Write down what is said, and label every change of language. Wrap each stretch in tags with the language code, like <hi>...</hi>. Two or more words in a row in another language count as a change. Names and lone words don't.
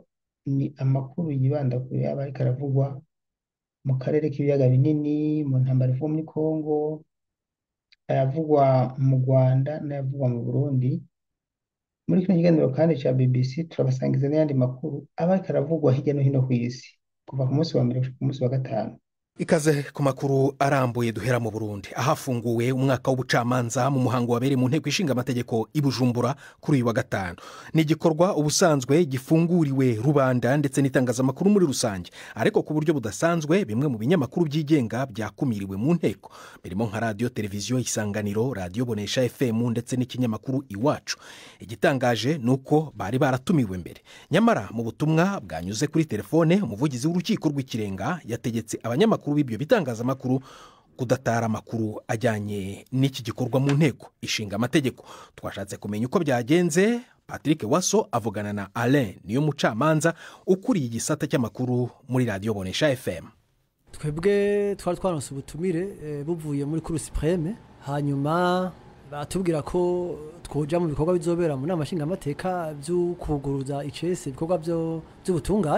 <rw>Ni amakuru yibanda kuri abari karavugwa mu karere k'ibiyaga binini, mu ntambara ivuga muri Kongo, ayavugwa mu Rwanda n'ayavugwa mu Burundi. Muri kino kiganiro kandi cya BBC turabasangiza n'ayandi makuru aba karavugwa hirya no hino ku isi kuva ku munsi wa mbere ku munsi wa gatanu. Ikaze ku makuru arambuye duhera mu Burundi, ahafunguwe umwaka w'ubucamanza mu muhango wabereye mu nteko ishinga amategeko i Bujumbura kuri uyu wa gatanu. Ni igikorwa ubusanzwe gifunguriwe rubanda ndetse n'itangazamakuru muri rusange, ariko ku buryo budasanzwe bimwe mu binyamakuru byigenga byakumiriwe mu nteko, birimo nka radio televiziyo Isanganiro, radio Bonesha FM ndetse n'ikinyamakuru Iwacu. Igitangaje nuko bari baratumiwe mbere, nyamara mu butumwa bwanyuze kuri telefone umuvugizi w'urukiko rw'ikirenga yategetse abanyamakuru b'ibyo bitangazamakuru kudatara amakuru ajyanye n'iki gikorwa mu nteko ishinga amategeko. Twashatse kumenya uko byagenze. Patrick Waso avugana na Alain niyo mucamanza ukuriye igisata cy'amakuru muri radio Bonesha FM.</rw> <rn>Twebwe twari twaronse ubutumire buvuye muri</rn> <fr>Cour suprême,</fr> <rn>hanyuma batubwira ko twoja mu bikorwa bizobera mu nama nshinga amateka byo kuguruza icese ibikorwa by'ubutungane.</rn>